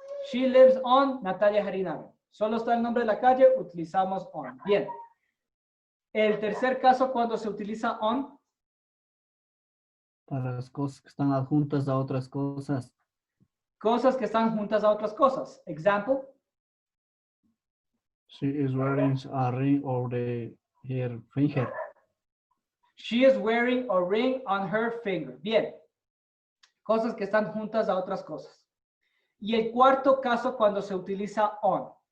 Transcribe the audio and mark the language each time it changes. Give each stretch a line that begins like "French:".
English: She lives on Natalia Jarinaga.
Spanish: Solo está el nombre de la calle, utilizamos on. Bien. El tercer caso, cuando se utiliza on, Para las cosas que están adjuntas a otras cosas. cosas que están juntas a otras cosas.
English: Example, She is wearing a ring over her finger. she is wearing a ring on her finger.
Spanish: Bien. Cosas que están juntas a otras cosas. Y el cuarto caso, cuando se utiliza on.